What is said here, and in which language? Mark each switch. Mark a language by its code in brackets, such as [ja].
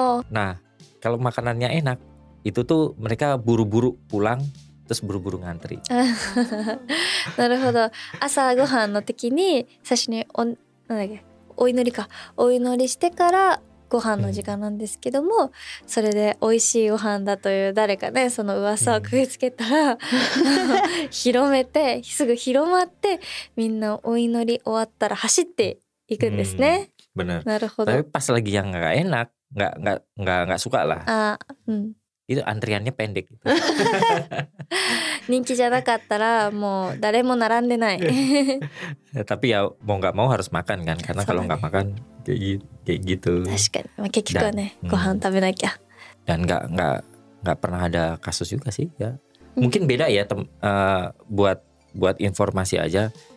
[id] Nah kalau makanannya enak itu tuh mereka buru-buru pulang terus buru-buru ngantri. [ja] なるほど。朝ごはんの時に最初にお祈りしてからご飯の時間なんですけども、それで美味しいご飯だという誰かねその噂をくぐつけたら、広めてすぐ広まってみんなお祈り終わったら走っていくんですね。 [id] Bener. [ja] なるほど。 [id] Tapi pas lagi yang nggak enak, nggak suka lah. itu antriannya pendek. [ja] Ninki ja nakattara mau dare mo narande nai. [id] Tapi ya mau nggak mau harus makan kan, karena kalau nggak makan kayak gitu. [ja] 確かに、結局はね、ご飯食べなきゃ。 [id] Dan nggak pernah ada kasus juga sih ya. Mungkin beda ya buat informasi aja.